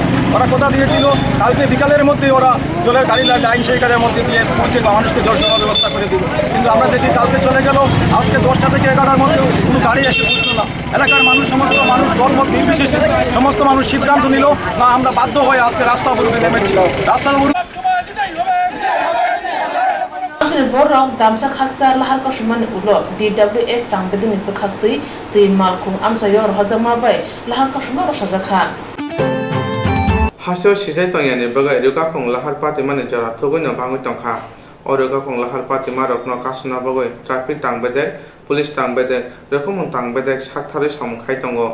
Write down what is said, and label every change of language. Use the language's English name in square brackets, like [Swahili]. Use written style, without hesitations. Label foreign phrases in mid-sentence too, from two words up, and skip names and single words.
[Bangla] ওরা কথা দিয়েছিল কালকে বিকালের মধ্যে ওরা জলের গাড়ি লাইন সেইকারের মধ্যে দিয়ে পৌঁছে মানুষকে জল সেবার ব্যবস্থা করে দিল, কিন্তু আমরা দেখি কালকে চলে গেল, আজকে 10টা থেকে 11টার মধ্যে কোনো গাড়ি এসে পৌঁছলো না। এলাকার মানুষ, সমস্ত মানুষ দলমত নির্বিশেষে সমস্ত মানুষ সিদ্ধান্ত নিল না, আমরা বাধ্য হয়ে আজকে রাস্তা অবরোধে নেমেছি। রাস্তা অবরোধ [Kok Borok] Borok damsa khaksa lahar ka shumani ulo DWS tangbedin bekhakti ti malkhung amsa yor hozama bai lahar ka shumara sajakha Hasyo sijai tongyani bagai ruka khong lahar pati mane jara thogoi bangoi tongkha o ruka khong lahar pati marokno kasuna bagoi traffic tangbede police tangbede rokomon tangbede sakthari samkhai tongo